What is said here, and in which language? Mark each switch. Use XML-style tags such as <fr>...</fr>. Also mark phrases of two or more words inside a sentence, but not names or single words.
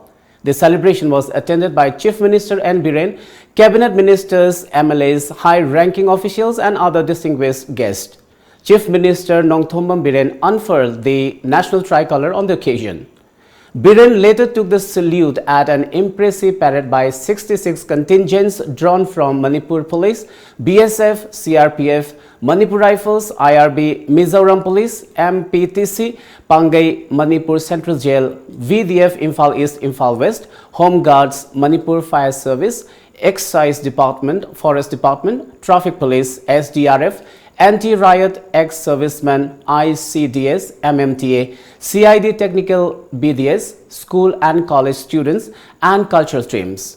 <en>The celebration was attended by Chief Minister N. Biren, Cabinet Ministers, MLAs, high-ranking officials and other distinguished guests. Chief Minister Nongthombam Biren unfurled the national tricolour on the occasion. Biren later took the salute at an impressive parade by 66 contingents drawn from Manipur Police, BSF, CRPF, Manipur Rifles, IRB, Mizoram Police, MPTC, Pangai, Manipur Central Jail, VDF, Imphal East, Imphal West, Home Guards, Manipur Fire Service, Excise Department, Forest Department, Traffic Police, SDRF, Anti-Riot Ex-Servicemen, ICDS, MMTA, CID Technical BDS, school and college students and cultural streams.</en>